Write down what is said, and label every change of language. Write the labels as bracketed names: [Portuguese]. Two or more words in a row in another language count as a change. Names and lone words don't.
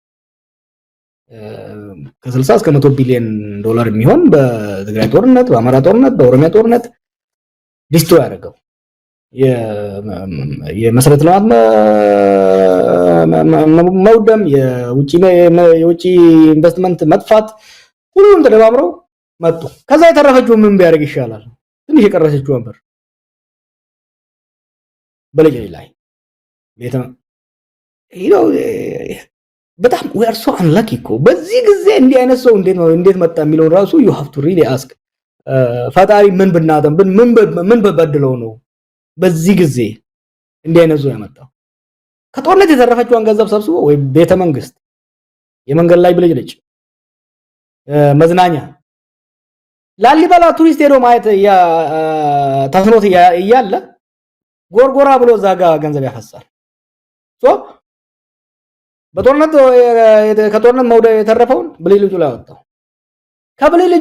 [Amharic] ከ60 እስከ 100 ቢሊዮን ዶላር የሚሆን በትግራይ ጦርነት፣ በአማራ ጦርነት፣ በኦሮሚያ ጦርነት ዲስትሮይ ያደረገው የመሰረተ ልማት መውደም፣ የውጪ ኢንቨስትመንት መጥፋት ሁሉም ተደማምረው መጡ። ከዛ የተረፈችው ምን ቢያደርግ ይሻላል? ትንሽ የቀረሰችው ነበር በልጅ ላይ በጣም [English] we are so unlucky [Amharic] እኮ በዚህ ጊዜ እንዲህ አይነት ሰው እንዴት መጣ የሚለው ራሱ [English] you have to really ask [Amharic] ፈጣሪ ምን ብናደም ምን በበድለው ነው በዚህ ጊዜ እንዲህ አይነት ሰው ያመጣው ከጦርነት የተረፈችውን ገንዘብ ሰብስቦ ወይ ቤተ መንግስት የመንገድ ላይ ብልጭልጭ መዝናኛ ላሊበላ ቱሪስት ሄዶ ማየት ተስኖት እያለ ጎርጎራ ብሎ ዛጋ ገንዘብ ያፈሳል ሶ በጦርነት ከጦርነት መውደ የተረፈውን ብልጭልጩ ላይ ወጣው ከብልጭልጩ